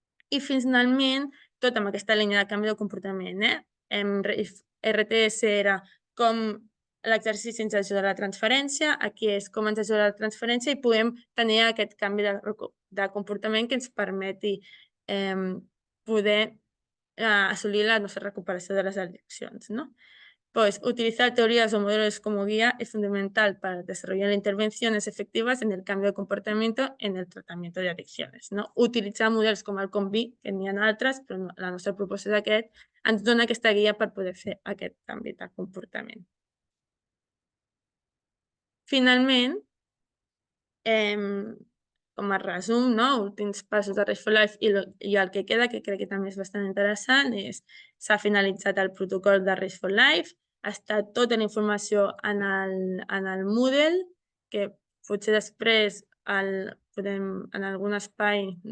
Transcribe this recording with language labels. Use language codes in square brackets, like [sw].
[ca] I finalment, tot amb aquesta línia de canvi de comportament, RTS era com l'exercici ens ajuda a la transferència, aquí és com ens ajuda a la transferència i podem tenir aquest canvi de comportament que ens permeti poder assolir la nostra recuperació de les addiccions, ¿no? [es] Pues utilizar teorías o modelos como guía es fundamental para desarrollar intervenciones efectivas en el cambio de comportamiento en el tratamiento de adicciones. No? [ca] Utilitzar models com el COMBI, que n'hi ha altres, però la nostra proposta d'aquest ens dona aquesta guia per poder fer aquest canvi de comportament. Finalment, com a resum, últims passos de Red for Life i el que queda, que crec que també és bastant interessant, s'ha finalitzat el protocol de Red for Life, està tota la informació en el Moodle, que potser després en algun espai,